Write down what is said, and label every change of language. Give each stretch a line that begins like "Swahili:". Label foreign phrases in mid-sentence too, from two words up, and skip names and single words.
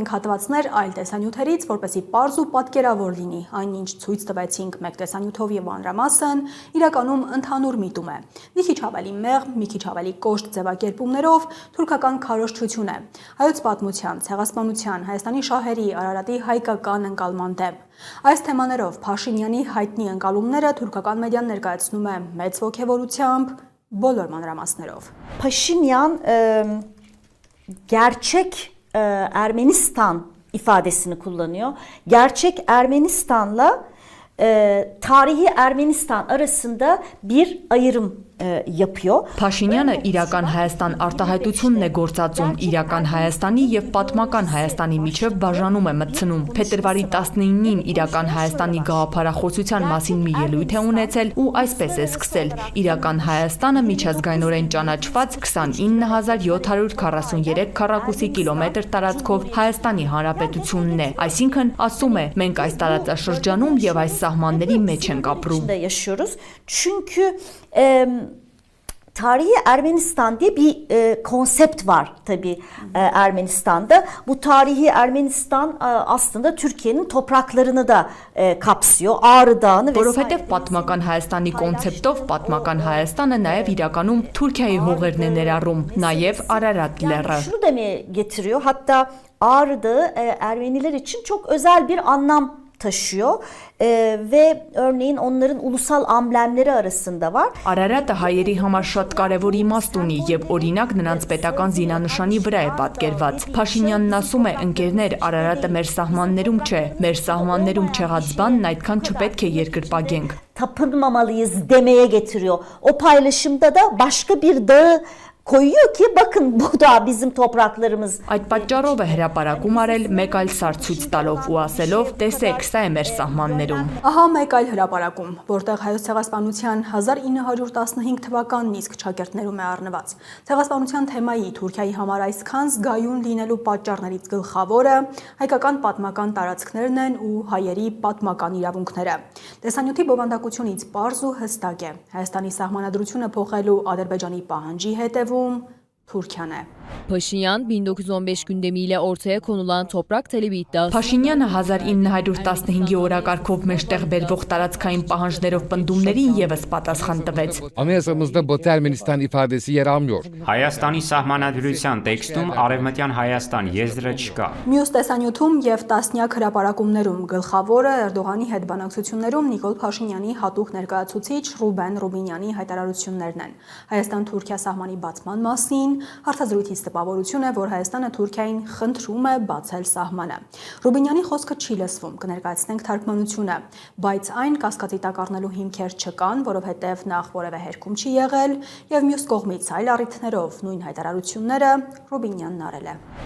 Armenian: ենք հատվածներ այլ տեսանյութերից, որպեսզի պարզ ու պատկերավոր լինի այն, ինչ ցույց տվեցինք մեկ տեսանյութով եւ անրամասն, իրականում ընդհանուր միտում է։ Մի քիչ ավելի մեղմ, մի քիչ ավելի կոշտ ձևակերպումներով թուրքական քարոզչություն է։ Հայոց պատմության, ցեղասպանության, Հայաստանի շահերի, Արարատի հայկական ընկալման դեմ։ Այս թեմաներով Փաշինյանի հայտնի ընկալումները թուրքական մեդիան ներկայացնում է մեծ ոգևորությամբ, բոլոր մանրամասներով։
Turkish: Paşinyan gerçek Ermenistan ifadesini kullanıyor. Gerçek Ermenistan'la tarihi Ermenistan arasında bir ayrım yapıyor.
Armenian: Փաշինյանը իրական Հայաստան արտահայտությունն է գործածում իրական Հայաստանի եւ պատմական Հայաստանի միջև բաժանում է մտցնում։ Փետրվարի 19-ին իրական Հայաստանի գաղափարախոսության մասին մի ելույթ է ունեցել ու այսպես է սկսել. իրական Հայաստանը միջազգայինորեն ճանաչված 29743 քառակուսի կիլոմետր տարածքով Հայաստանի Հանրապետությունն է։ Այսինքն ասում է, մենք այս տարածաշրջանում եւ այս սահմանների մեջ ենք ապրում։
Turkish: Yaşıyoruz. Çünkü Tarihi Ermenistan diye bir konsept var tabii Ermenistan'da. Bu tarihi Ermenistan aslında Türkiye'nin topraklarını da kapsıyor. Ağrı Dağı'nı
Armenian: Որովհետև պատմական Հայաստանի կոնցեպտով պատմական Հայաստանը նաև իրականում Թուրքիայի հողերն է ներառում, նաև Ararat լեռը։
Turkish: Şunu demeye getiriyor. Hatta Ağrı Dağı Ermeniler için çok özel bir anlam taşıyor ve örneğin onların ulusal amblemleri arasında var.
Armenian: Արարատը հայերի համար շատ կարևոր իմաստ ունի եւ օրինակ նրանց պետական զինանշանի վրա է պատկերված։ Փաշինյանն ասում է՝ ընկերներ, Արարատը մեր սահմաններում չէ, մեր սահմաններում չեղած բանն այդքան չպետք է երկրպագենք։
Turkish: Tapınmamalıyız demeye getiriyor. O paylaşımda da başka bir dağı koyuyor ki bakın bu da bizim topraklarımız.
Armenian: Այդ պատճառով է հրապարակում արել մեկ այլ սար ցույց տալով ու ասելով՝ տեսեք, սա է մեր սահմաններում։ Ահա մեկ այլ հրապարակում, որտեղ հայոց ցեղասպանության 1915 թվականն իսկ ճակերտներում է առնված։ Ցեղասպանության թեմայի Թուրքիայի համար այսքան զգայուն լինելու պատճառներից գլխավորը հայկական պատմական տարածքներն են ու հայերի պատմական իրավունքները։ Տեսանյութի բովանդակությունից պարզ ու հստակ է։ Հայաստանի սահմանադրությունը փոխելու Ադրբեջանի պահանջի հետևում Türkiye'ne.
Turkish: Paşinyan 1915 gündemiyle ortaya konulan toprak talebi iddiası.
Armenian: Փաշինյանը 1915-ի օրակարգով մեջտեղ բերվող տարածքային պահանջներով պնդումներին եւս պատասխան տվեց։
Turkish: Anayasamızda Batı Ermenistan ifadesi yer almıyor.
Armenian: Հայաստանի սահմանադրության տեքստում Արևմտյան Հայաստան եզրը չկա։ Մյուս տեսանյութում եւ տասնյակ հրապարակումներում գլխավորը Էրդողանի հետ բանակցություններում Նիկոլ Փաշինյանի հատուկ ներկայացուցիչ Ռուբեն Ռուբինյանի հայտարարություններն են։ Հայաստան-Թուրքիա սահմանի բացման մասին հարցազրույցի տպավորությունը, որ Հայաստանը Թուրքիային խնդրում է բացել սահմանը։ Ռուբինյանի խոսքը չի լսվում, կներկայացնենք թարգմանությունը, բայց այն կասկածի տակ առնելու հիմքեր չկան, որովհետև նախ որևէ հերքում չի եղել եւ մյուս կողմից այլ առիթներով նույն հայտարարությունները Ռուբինյանն արել է։